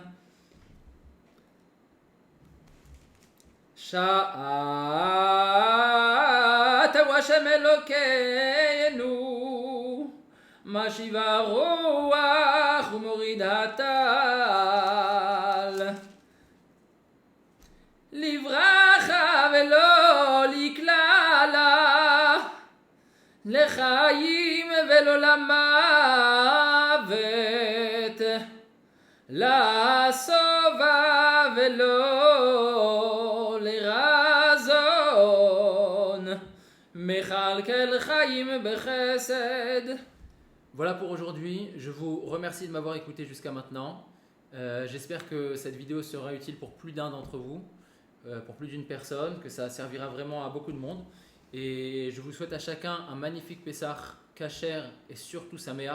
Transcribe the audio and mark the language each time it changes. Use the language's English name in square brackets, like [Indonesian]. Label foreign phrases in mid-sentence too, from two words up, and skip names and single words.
[Hebrew] שעת השם אלוקינו, משיב הרוח ומוריד הטל, לברכה ולא לקללה, לחיים ולא למוות, לשובע ולא לרזון, מכלכל חיים בחסד. [French] Voilà pour aujourd'hui. Je vous remercie de m'avoir écouté jusqu'à maintenant. J'espère que cette vidéo sera utile pour plus d'un d'entre vous, pour plus d'une personne, que ça servira vraiment à beaucoup de monde. Et je vous souhaite à chacun un magnifique Pessah, Kasher et surtout Sameach.